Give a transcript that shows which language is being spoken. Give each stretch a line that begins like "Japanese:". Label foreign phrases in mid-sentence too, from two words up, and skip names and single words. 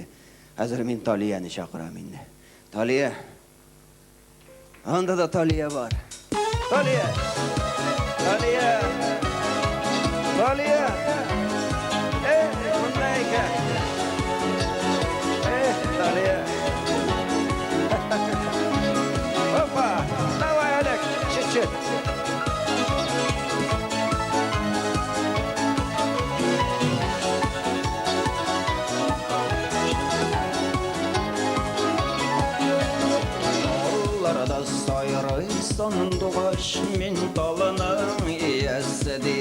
Tatar: Хәзер мин Талияны чакырам инде. Талия. Анда да Талия бар. Талия. Талия. Талия. Монда икән. Талия. Опа.
Russian: Давай, Олег, чуть-чуть.
Tatar: Алларда сайрый сандугач, мин талының иясе ди.